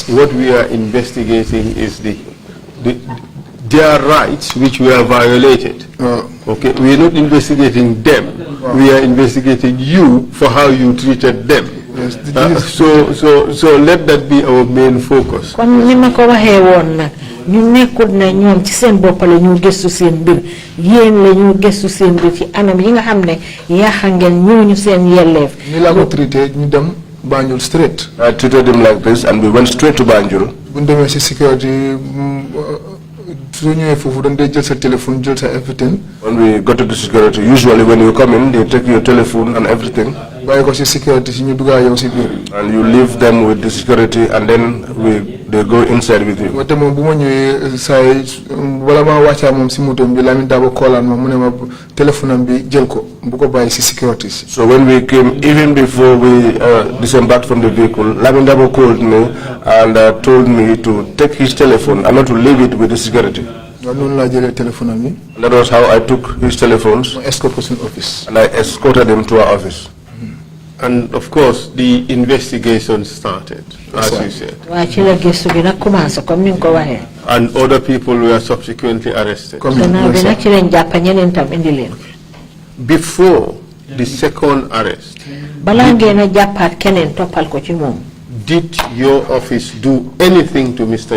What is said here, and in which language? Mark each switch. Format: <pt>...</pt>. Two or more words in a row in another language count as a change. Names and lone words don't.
<en>What we are investigating is their rights which were violated. Okay, we are not investigating them. We are investigating you for how you treated them. Yes, so let that be our main focus.</en> <wo>ñu nekkul na ñoom ci seen bopp la ñu gëstu seen mbir yéen la ñu gëstu seen mbir ci anam yi nga xam ne yaaxa ngeen ñooñu seen yelleef. ni la ko traité ñu dem Banjul straight.</wo> <en>I treated him like this and we went straight to Banjul.</en> <wo>bu ñu demee si security su ñëwee foofu dañ dee jël sa téléphone jël sa everything.</wo> <en>When we got to the security, usually when you come in, they take your telephone and everything.</en> <wo>bàyyi ko si security si ñu duggaa yow si biir.</wo> <en>And you leave them with the security, and then they go inside with you.</en> <wo>wante moom bu ma ñëwee saa yi wala maa wàccaa moom si moto bi Lamin Dabo koolaan ma mu ne ma téléphone am bi jël ko bu ko bàyyi si security si.</wo> <en>So when we came, even before we disembarked from the vehicle, Lamin Dabo called me and told me to take his telephone and not to leave it with the security.</en> <wo>noonu laa jëlee téléphone am bi.</wo> <en>That was how I took his telephones.</en> <wo>ma escort ko suñu office.</wo> <en>And I escorted him to our office. And of course, the investigation started, as you said. And other people were subsequently arrested. Before the second arrest, did your office do anything to Mr.</en>